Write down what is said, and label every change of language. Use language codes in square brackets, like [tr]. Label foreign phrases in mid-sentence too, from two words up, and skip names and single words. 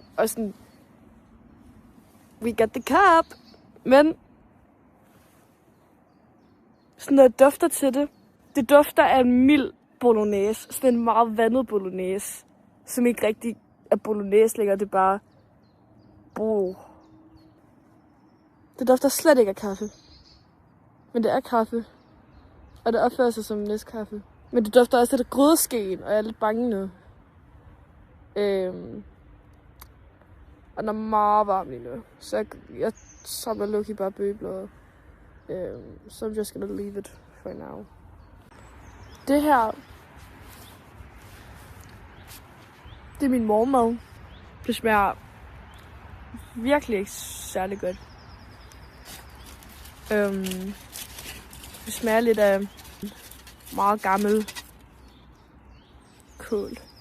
[da] Og sådan... [en] We got the cup! [da] Men... Sådan noget dufter til det. Det dufter af en mild bolognese. Sådan en meget vandet bolognese. Som ikke rigtig er bolognese længere. Det er bare... Det dufter slet ikke af kaffe. Men det er kaffe. Og det opfører sig som næstkaffe. Men det dufter også lidt af grydeskeen, og jeg er lidt bange nu. Og den er meget varm lige nu. Så jeg samler Loki bare bøgebladet. [en] So I'm just gonna leave it for now. [da] Det her, Det er min morgenmad. Det smager virkelig ikke særlig godt. Det smager lidt af meget gammel kål.